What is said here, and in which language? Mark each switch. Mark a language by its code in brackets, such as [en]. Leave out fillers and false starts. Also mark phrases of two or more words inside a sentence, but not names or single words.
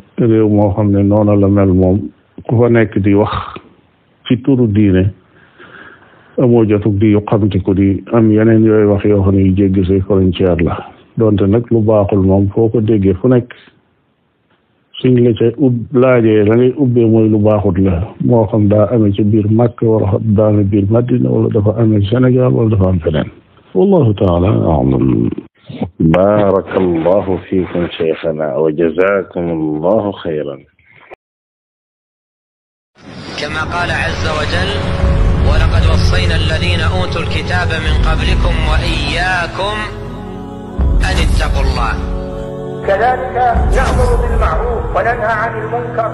[wo] réew moo xam ne noona la mel moom ku fa nekk di wax ci turu diine amoo jotug di yu xamtiku di am yeneen yooyu wax yoo xam ne yu jéggi say frontière la donte nag lu baaxul moom foo ko déggee fu nekk suñ la ca laajee la ngay ubbee mooy lu baaxut la moo xam daa amee ci biir Makka wala daa amee biir Madina wala dafa amee Sénégal wala dafa am feneen [ar] والله تعالى أعلم. بارك الله فيكم شيخنا وجزاكم الله خيرا. كما قال عز وجل ولقد وصينا الذين أوتوا الكتاب من قبلكم وإياكم أن اتقوا الله. كذلك نأمر بالمعروف وننهى عن المنكر.